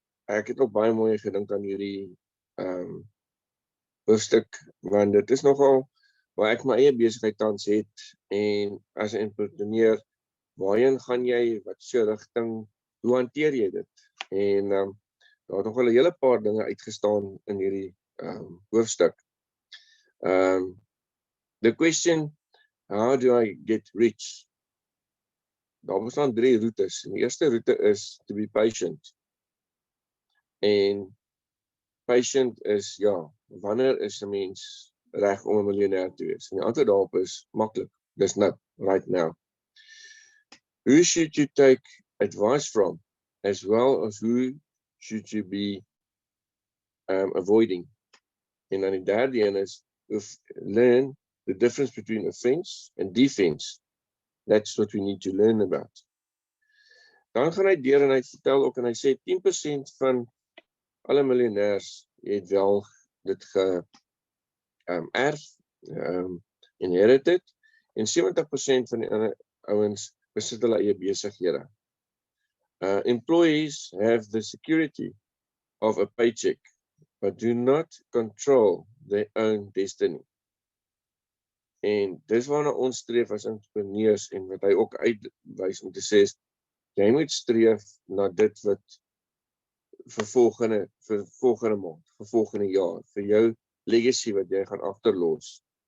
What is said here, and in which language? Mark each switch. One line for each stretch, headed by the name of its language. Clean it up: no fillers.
Afrikaans: Ek het ook baie mooi gedink aan hierdie hoofstuk, want dit is nogal waar ek my eie besigheid tans het, en as 'n entrepreneur, waarheen gaan jy, wat is jou rigting, hoe hanteer jy dit? En daar het nog wel 'n hele paar dinge uitgestaan in hierdie hoofstuk.
English: The question, how do I get rich?
Afrikaans: Daar bestaan 3 roetes. En die eerste roete is
English: to be patient.
Afrikaans: En patient is, ja, wanneer is 'n mens reg om 'n miljonair te wees? En die antwoord daarop is maklik. Dis nou,
English: right now. Who should you take advice from, as well as who should you be avoiding?
Afrikaans: En dan die derde een is,
English: learn the difference between offense and defense. That's what we need to learn about.
Afrikaans: Dan gaan hy deur en hy vertel ook, en hy sê 10% van alle miljonairs het wel dit geërf, inherited, en 70% van die ander ouens besit hulle eie besighede.
English: Employees have the security of a paycheck, but do not control their own destiny.
Afrikaans: En dis waarna ons streef as entrepreneurs, en wat hy ook uitwys om te sê is, jy moet streef na dit wat vir volgende maand, vir volgende jaar, vir jou legacy wat jy gaan agterlos.